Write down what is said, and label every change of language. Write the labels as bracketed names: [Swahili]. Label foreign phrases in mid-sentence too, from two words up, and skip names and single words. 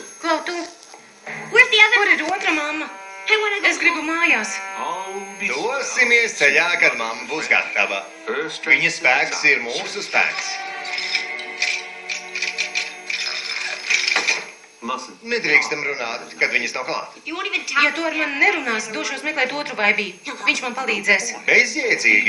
[Latvian] Klau, tu? [English] Where's the other? [Latvian] Kur ir otra mamma? [English] I wanna go. [Latvian] Es gribu mājās. Dosimies ceļā, kad mamma būs gatava. Viņas spēks ir mūsu spēks. Nedrīkstam runāt, kad viņas nav klāt. [English] You won't even talk. [Latvian] Ja tu ar mani nerunāsi, došos meklēt otru vaibī. Viņš man palīdzēs. Bezjēdzīgi.